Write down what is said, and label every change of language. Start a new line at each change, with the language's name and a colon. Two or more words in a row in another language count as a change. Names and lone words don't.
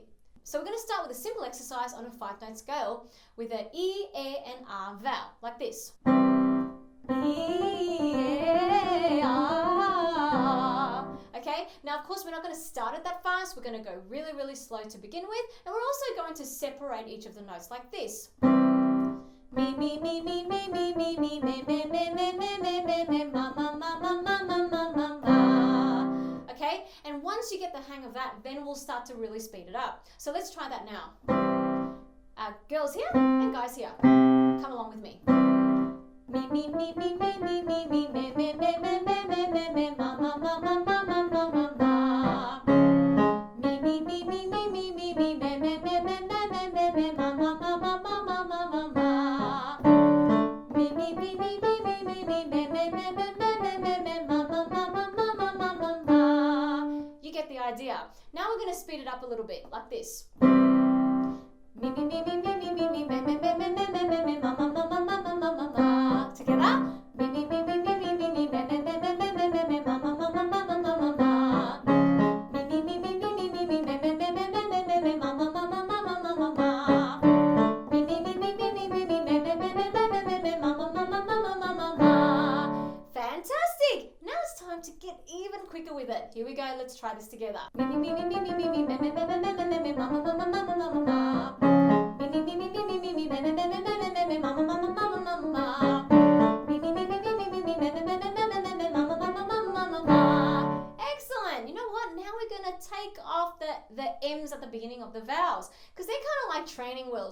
English: So we're going to start with a simple exercise on a 5-note scale with an E, A, and R vowel, like this. E, A, R. Okay, now of course we're not going to start it that fast. We're going to go really, really slow to begin with, and we're also going to separate each of the notes like this. Me, me, me, me, me, me, me, me, me, me, me, me, me, me, me, me, ma, ma, ma, ma, ma, ma, ma, ma, ma. Okay, and once you get the hang of that, then we'll start to really speed it up. So let's try that now. Girls here and guys here, come along with me. Me, me, me, me, me, me, me, me, me, me, me, me, me, me, me, me, ma, ma, ma, ma, ma, ma, ma, ma, ma. Me, me, me, me, me, me, me, me, me, me, me, me, me, me, me, me, ma, ma, ma, ma, ma, ma, ma, ma, ma. Me, me, me, me, me, me, me, me, me, me, me, me, me, me, me, ma, ma, ma, ma, ma, ma, ma, ma, ma. You get the idea. Now we're going to speed it up a little bit, like this. Me, me, me, me, me, me, me, me, me, me, me, me, me, me, me, ma, ma, ma, ma, ma, ma, ma, ma, ma. Together. Me, me, me, me, me, me, me, me, me, me, me, me, me, me, me, me, ma, ma, ma, ma, ma, ma, ma, ma. Me, me, me, me, me, me, me, me, me, me, me, me, me, me, me, ma, ma, ma, ma, ma, ma, ma, ma, ma. Me, me, me, me, me, me, me, me, me, me, me, me, me, me, ma, ma, ma, ma, ma, ma, ma, ma. Fantastic! Now it's time to get even quicker with it. Here we go. Let's try this together. Me, me, me, me, me, me, me, me, me, me, me, me, me, me, me, ma, ma, ma, ma, ma, ma, ma, ma. Excellent. You know what? Now we're going to take off the M's at the beginning of the vowels because they're kind of like training wheels.